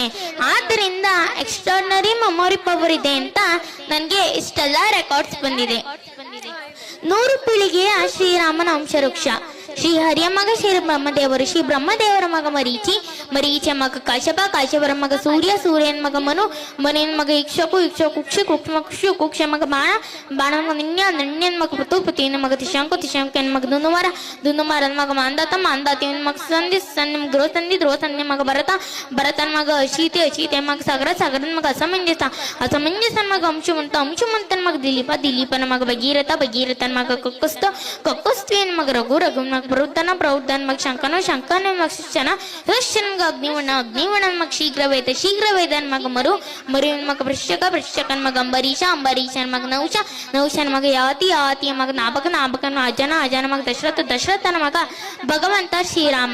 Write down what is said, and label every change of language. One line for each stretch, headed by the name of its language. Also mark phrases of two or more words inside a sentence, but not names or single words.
Kannada: ಆದ್ದರಿಂದ
English: extraordinary memory power
Kannada: ಇದೆ ಅಂತ ನನಗೆ ಇಷ್ಟೆಲ್ಲ ರೆಕಾರ್ಡ್ಸ್ ಬಂದಿದೆ. 100 ಪೀಳಿಗೆಯ ಶ್ರೀರಾಮನ ವಂಶವೃಕ್ಷ. ಶ್ರೀ ಹರಿಯ ಮಗ ಶ್ರೀ ಬ್ರಹ್ಮದೇವರು, ಶ್ರೀ ಬ್ರಹ್ಮದೇವರ ಮಗ ಮರೀಚಿ, ಮರೀಚಿಯ ಮಗ ಕಾಶ್ಯಪ, ಕಾಶ್ಯಪರ ಮಗ ಸೂರ್ಯ, ಸೂರ್ಯನ ಮಗ ಮನು, ಮನುವಿನ ಮಗ ಇಕ್ಷಕು, ಇಕ್ಷಕು ಕುಕ್ಷ, ಕುಕ್ಷ ಕುಕ್ಷ ಮಗ ಬಾಣ, ಬಾಣನ ಮಗ ನಿನ್ಯ, ನಿನ್ಯನ ಮಗ ಪೃಥು, ಪೃಥುವಿನ ಮಗ ತಿಶಂಕು, ತಿಶಂಕನ ಮಗ ದುಂದುಮಾರ, ದುಂದುಮಾರನ ಮಗ ಮಾಂದಾತ, ಮಾಂದಾತಿಯನ ಮಗ ಸಂಧಿ, ಸಂಧಿ ಮಗ ಧ್ರುವಸಂಧಿ, ಧ್ರುವಸಂಧಿ ಮಗ ಭರತ, ಭರತನ ಮಗ ಅಶೀತಿ, ಅಶೀತಿಯ ಮಗ ಸಾಗರ, ಸಾಗರನ ಮಗ ಅಸಮಂಜಸ, ಅಸಮಂಜಸನ ಮಗ ಅಂಶುಮಂತ, ಅಂಶುಮಂತನ ಮಗ ದಿಲೀಪ, ದಿಲೀಪನ ಮಗ ಭಗೀರಥ, ಭಗೀರಥನ ಮಗ ಕಕ್ಕುಸ್ತ, ಕಕ್ಕುಸ್ತಿಯನ ಮಗ ರಘು, ರಘುನ ಮಗ ಪ್ರವೃತ್ತನ, ಪ್ರವೃತ್ತನ ಮಗ ಶಂಕನ, ಶಂಕನ ಮಗ ಶಿಷ್ಯನ, ಶಿಷ್ಯನ ಮಗ ಅಗ್ನಿವರ್ಣ, ಅಗ್ನಿವರ್ಣನ ಮಗ ಶೀಘ್ರವೇದ, ಶೀಘ್ರವೇದನ ಮಗ ಮರು, ಮರುವಿನ ಮಗ ವೃಶ್ಚಿಕ, ವೃಶ್ಚಿಕನ ಮಗ ಅಂಬರೀಷ, ಅಂಬರೀಷನ ಮಗ ನಹುಷ, ನಹುಷನ ಮಗ ಯಾತಿ, ಯಾತಿಯ ಮಗ ನಾಭಕ, ನಾಭಕನ ಅಜನ, ಅಜನ ಮಗ ದಶರಥ, ದಶರಥನ ಮಗ ಭಗವಂತ ಶ್ರೀರಾಮ.